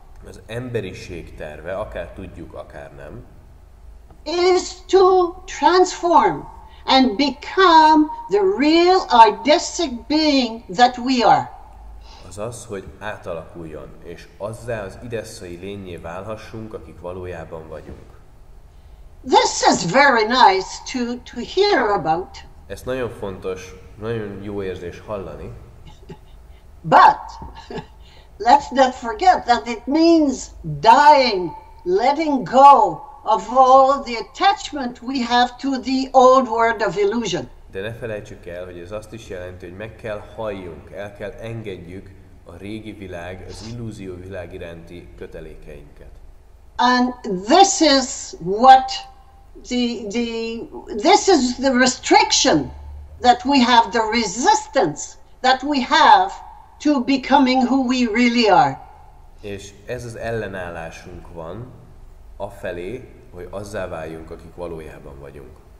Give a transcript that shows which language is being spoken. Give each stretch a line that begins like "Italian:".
Hungarian: Az emberiség terve, akár tudjuk, akár nem,
English: is to transform and become the real artistic being that we are.
Hungarian: az az, hogy átalakuljon, és azzá az idesszai lényé válhassunk, akik valójában vagyunk.
English: This is very nice to hear about,
Hungarian: Ez nagyon fontos, nagyon jó érzés hallani,
English: but let's not forget that it means dying, letting go of all the attachment we have to the old world of illusion.
Hungarian: de ne felejtsük el, hogy ez azt is jelenti, hogy meg kell halljunk, el kell engedjük a régi világ, az illúzió világ iránti kötelékeinket.
English: And this is what this is the restriction that we have, the resistance that we have to becoming who we really are.
Hungarian: És ez az ellenállásunk van afelé, hogy azzá váljunk, akik valójában vagyunk.